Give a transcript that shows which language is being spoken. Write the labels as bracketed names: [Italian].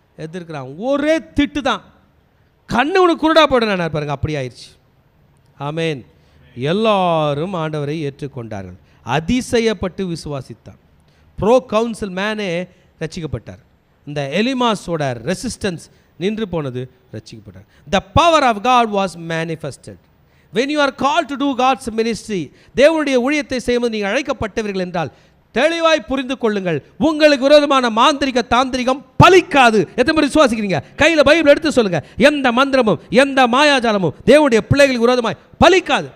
[Tamil] எதிர்க்கிறான். ஒரே திட்டு தான். கண்ணு உனக்கு குருடா போடுறான் பாருங்க. அப்படி ஆயிடுச்சு. ஆமென். எல்லாரும் ஆண்டவரை ஏற்றுக்கொண்டார்கள். அதிசயப்பட்டு விசுவாசித்தான். ப்ரோ கவுன்சில் மேனே ரட்சிக்கப்பட்டார். இந்த எலிமாஸோட ரெசிஸ்டன்ஸ் நின்று போனது, ரட்சிக்கப்பட்டார். [English] The power of God was manifested. When you are called to do God's ministry, [Tamil] தேவனுடைய ஊழியத்தை செய்யும்போது நீங்கள் அழைக்கப்பட்டவர்கள் என்றால் தெளிவாய் புரிந்து கொள்ளுங்கள், உங்களுக்கு விரோதமான மாந்திரிக தாந்திரிகம் பலிக்காது. எத்தனை பேர் விசுவாசிக்கிறீங்க? கையில் பைபிள் எடுத்து சொல்லுங்க. எந்த மந்திரமும் எந்த மாயாஜாலமும் தேவனுடைய பிள்ளைகளுக்கு விரோதமாய் பலிக்காது.